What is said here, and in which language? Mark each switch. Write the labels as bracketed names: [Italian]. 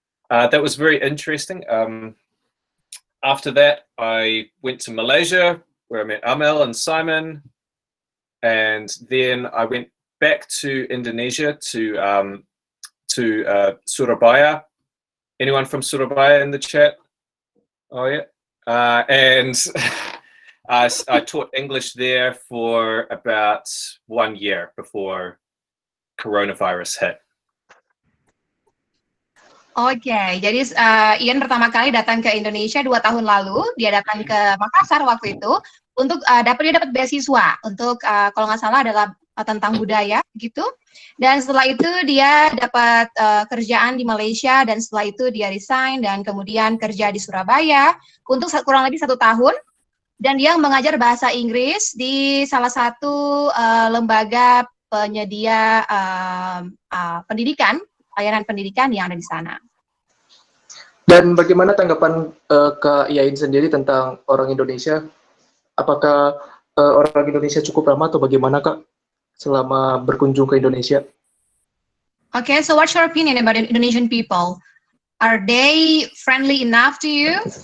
[English] that was very interesting. After that, I went to Malaysia, where I met Amel and Simon, and then I went back to Indonesia to Surabaya. Anyone from Surabaya in the chat? Oh yeah, and I taught English there for about 1 year before coronavirus hit. [Indonesian] Oke, jadi Ian pertama kali datang ke Indonesia 2 tahun lalu. Dia datang ke Makassar waktu itu untuk dia dapat beasiswa untuk kalau nggak salah adalah tentang budaya gitu. Dan setelah itu dia dapat kerjaan di Malaysia dan setelah itu dia resign dan kemudian kerja di Surabaya untuk kurang lebih 1 tahun. Dan dia mengajar bahasa Inggris di salah satu lembaga penyedia pendidikan, layanan pendidikan yang ada di sana. Dan bagaimana tanggapan Kak Yain sendiri tentang orang Indonesia? Apakah orang Indonesia cukup ramah atau bagaimana Kak selama berkunjung ke Indonesia? [English] Okay, so what's your opinion about Indonesian people? Are they friendly enough to you?